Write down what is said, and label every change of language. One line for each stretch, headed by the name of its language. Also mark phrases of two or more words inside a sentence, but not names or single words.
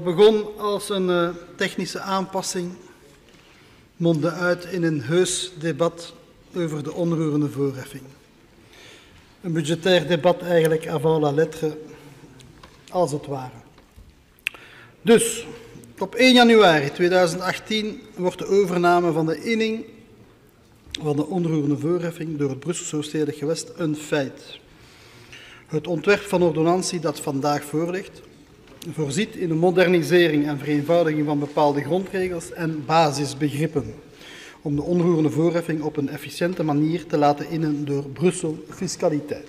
Dutch: begon als een technische aanpassing mondde uit in een heus debat over de onroerende voorheffing. Een budgetair debat eigenlijk
French: avant la lettre,
Dutch: als het ware. Dus, op 1 januari 2018 wordt de overname van de inning van de onroerende voorheffing door het Brusselse stedelijk gewest een feit. Het ontwerp van ordonnantie dat vandaag voorligt, voorziet in de modernisering en vereenvoudiging van bepaalde grondregels en basisbegrippen, om de onroerende voorheffing op een efficiënte manier te laten innen door Brussel Fiscaliteit.